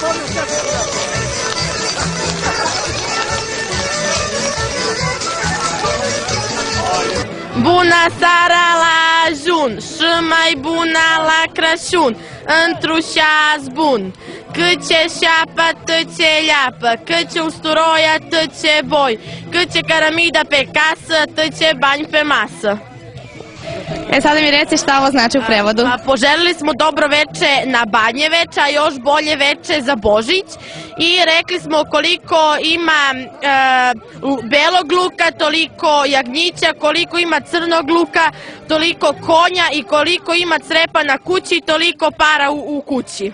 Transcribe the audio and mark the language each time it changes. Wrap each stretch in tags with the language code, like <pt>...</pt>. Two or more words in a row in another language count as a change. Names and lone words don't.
<ro>Bună seara la ajun și mai bună la Crăciun, într-un bun. Cât ce șapă, tot ce leapă, cât ce usturoi, atât ce boi, cât ce cărămidă pe casă, tot ce bani pe masă.</ro> <sr>Sada mi reci šta ovo znači u prevodu. Poželili smo dobro veče na Badnje veče, a još bolje veče za Božić i rekli smo koliko ima belog luka, toliko jagnjića, koliko ima crnog luka, toliko konja i koliko ima crepa na kući, toliko para u kući.</sr>